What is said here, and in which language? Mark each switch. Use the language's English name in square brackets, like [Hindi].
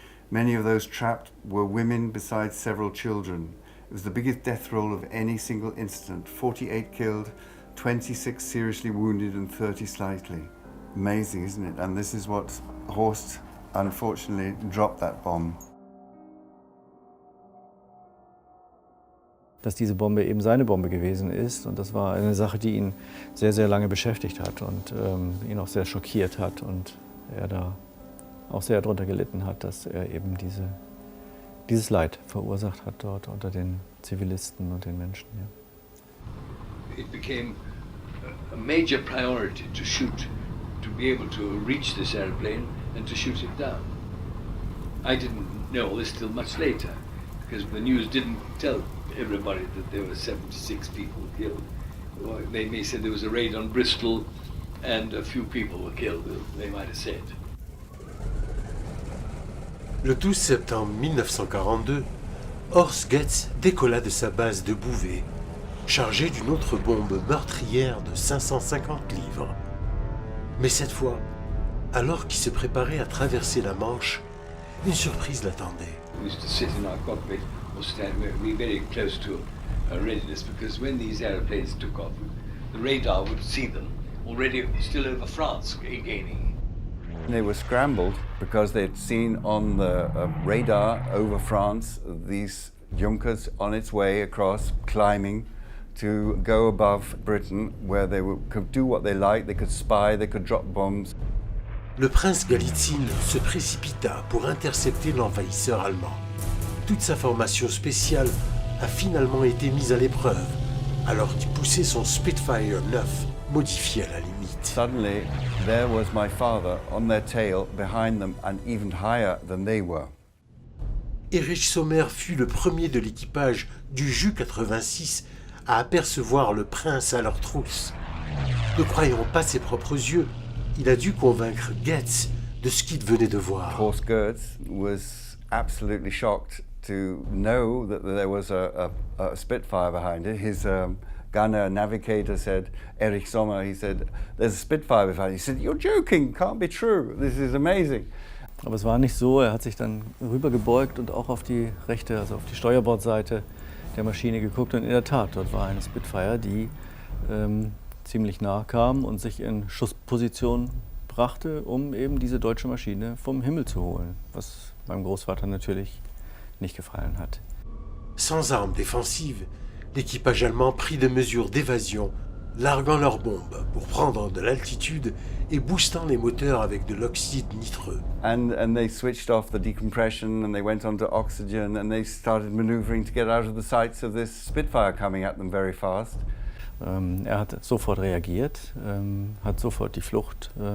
[English] Many of those trapped were women besides several children. It was the biggest death roll of any single incident. 48 killed, 26 seriously wounded and 30 slightly. Amazing, isn't it? And this is what Horst, unfortunately, dropped that bomb. [German] Dass diese Bombe eben seine Bombe gewesen ist, und das war eine Sache, die ihn sehr, sehr lange beschäftigt hat und ihn auch sehr schockiert hat und er da auch sehr darunter gelitten hat, dass er eben dieses Leid verursacht hat dort unter den Zivilisten und den Menschen. Ja. [English] It became a major priority to shoot, to be able to reach this airplane and to shoot it down. I didn't know this till much later, because the news didn't tell everybody that there were 76 people killed. Well, they may say there was a raid on Bristol and a few people were killed, they might have said. [French] Le 12 septembre 1942, Horst Goetz décolla de sa base de Bouvet, chargé d'une autre bombe meurtrière de 550 livres. Mais cette fois, alors qu'il se préparait à traverser la Manche, une surprise l'attendait. [English] We used to sit in our cockpit or stand very close to a readiness, because when these aeroplanes took off, the radar would see them already still over France gaining. They were scrambled because they'd seen on the radar over France these Junkers on its way across, climbing to go above Britain, where they could do what they liked, they could spy, they could drop bombs. [French] Le prince Galitzine se précipita pour intercepter l'envahisseur allemand. Toute sa formation spéciale a finalement été mise à l'épreuve, alors qu'il poussait son Spitfire 9, modifié à la limite. [English] Suddenly, there was my father on their tail, behind them, and even higher than they were. [French] Erich Sommer fut le premier de l'équipage du Ju-86 à apercevoir le prince à leur trousse. Ne croyant pas ses propres yeux, il a dû convaincre Goetz de ce qu'il venait de voir. [English] Horst Goetz was absolutely shocked to know that there was a Spitfire behind it. His gunner navigator said, Erich Sommer, he said, there's a Spitfire behind it. He said, you're joking, can't be true, this is amazing. [German] Aber es war nicht so, er hat sich dann rübergebeugt und auch auf die rechte, also auf die Steuerbordseite der Maschine geguckt, und in der Tat, dort war eine Spitfire, die ziemlich nah kam und sich in Schussposition brachte, um eben diese deutsche Maschine vom Himmel zu holen, was meinem Großvater natürlich nicht gefallen hat. [French] Sans armes défensives, l'équipage allemand prit des mesures d'évasion, larguant leurs bombes pour prendre de l'altitude et boostant les moteurs avec de l'oxyde nitreux. [English] And they switched off the decompression and they went onto oxygen and they started maneuvering to get out of the sights of this Spitfire coming at them very fast. [German] Er hat sofort reagiert, hat sofort die Flucht